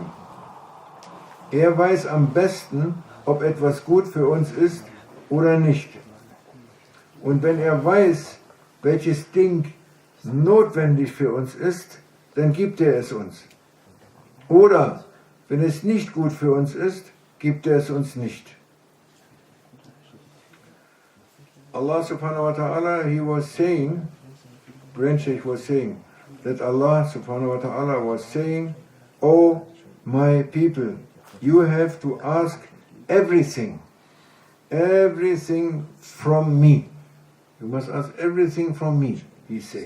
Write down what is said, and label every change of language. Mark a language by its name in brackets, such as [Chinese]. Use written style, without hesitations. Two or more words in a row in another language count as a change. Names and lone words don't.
[German] Er weiß am besten, ob etwas gut für uns ist oder nicht. Und wenn er weiß, welches Ding notwendig für uns ist, dann gibt er es uns. Oder wenn es nicht gut für uns ist, gibt er es uns nicht. [Arabic] الله سبحانه وتعالى, [English] he was saying, Grand Sheikh was saying, that [Arabic] الله سبحانه وتعالى [English] was saying, "Oh my people, you have to ask everything from me. You must ask everything from me," he said.